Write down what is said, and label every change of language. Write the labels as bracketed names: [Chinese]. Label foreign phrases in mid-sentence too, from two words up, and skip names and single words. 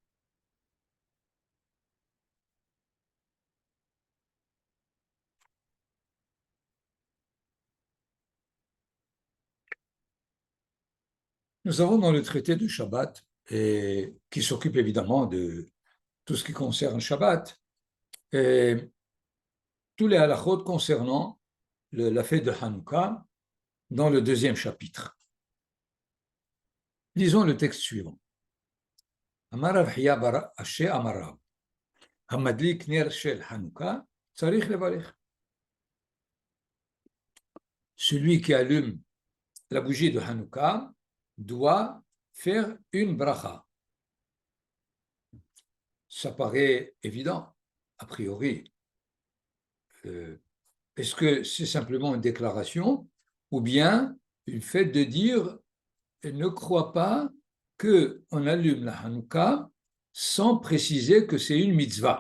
[French] Nous avons dans le traité de Shabbat, et qui s'occupe évidemment de tout ce qui concerne Shabbat, et tous les halachot concernant la fête de Hanouka dans le deuxième chapitre. Lisons le texte suivant. [Hebrew] אמר רב חייא בר אשי אמר רב המדליק נר של חנוכה צריך לברך. [French] Celui qui allume la bougie de Hanouka doit faire une bracha. Ça paraît évident, a priori. Est-ce que c'est simplement une déclaration ou bien le fait de dire ne crois pas qu'on allume la Hanouka sans préciser que c'est une mitzvah.